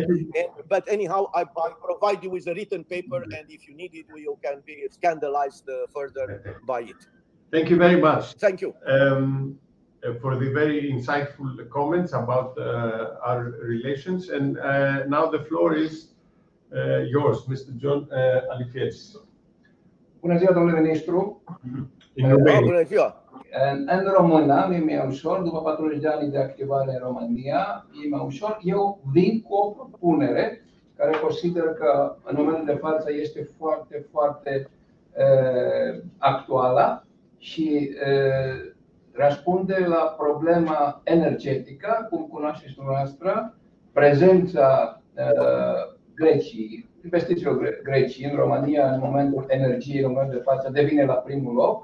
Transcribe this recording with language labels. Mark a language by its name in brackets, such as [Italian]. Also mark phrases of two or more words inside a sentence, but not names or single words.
[English] But anyhow, I provide you with a written paper, and if you need it, you can be scandalized further by it. Thank you very much. Thank you. For the very insightful comments about our relations. And now the floor is yours, Mr. John Alifietis. [Romanian] Bună ziua, domnule ministru. Bună ziua. În România mi-e mai ușor, după 40 de ani de activare în România, e mai ușor. Eu vin cu o propunere care consider că în momentul de față este foarte, foarte actuală și răspunde la problema energetică, cum cunoașteți dumneavoastră, prezența Greciei, investițiilor Greciei în România în momentul energiei, în momentul de față, devine la primul loc.